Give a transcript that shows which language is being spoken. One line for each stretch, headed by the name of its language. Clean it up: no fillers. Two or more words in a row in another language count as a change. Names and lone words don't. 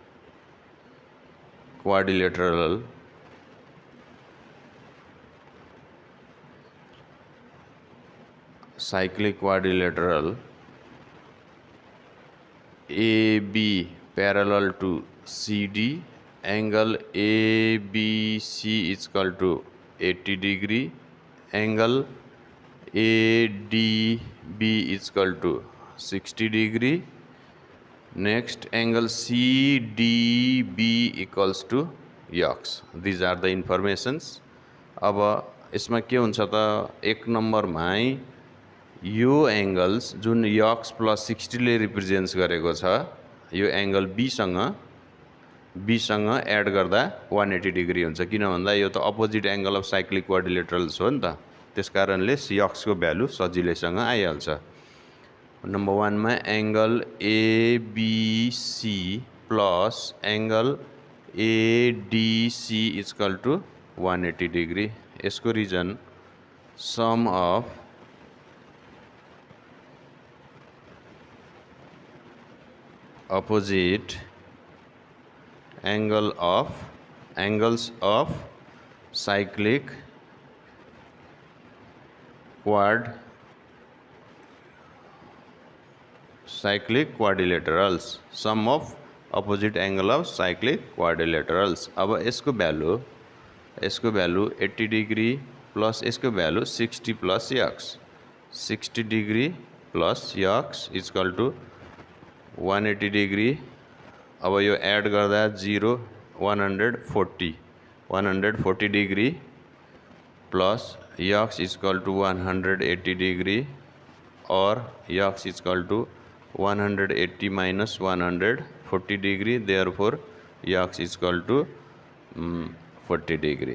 English: quadrilateral AB parallel to CD, angle ABC is equal to 80 degree, angle ADB is equal to 60 degree, next angle CDB equals to yx। These are the informations।
Nepali: अब यसमा के हुन्छ त, एक नम्बरमा यो एंगल्स जुन yx प्लस 60 ले रिप्रेजेन्ट्स गरेको छ, यो एंगल B सँग एड गर्दा 180 डिग्री हुन्छ। किन भन्दा यो त
English: opposite angle of cyclic quadrilaterals
Nepali: हो नि त, त्यसकारणले यक्स को भ्यालु सजिलैसँग आइहाल्छ।
English: नम्बर 1 मा angle ABC plus angle ADC is equal to 180 degree.
Nepali: यसको रिजन
English: sum of opposite angles of cyclic quadrilaterals, sum of opposite angle of cyclic quadrilaterals।
Nepali: अब यसको भ्यालु
English: 80 degree plus
Nepali: यसको भ्यालु
English: 60 plus x, 60 degree plus x is equal to 180 degree.
Nepali: अब यो एड गर्दा
English: 0 140 degree plus x is equal to 180 degree और x is equal to 180 minus 140 degree, therefore x is equal to 40 degree.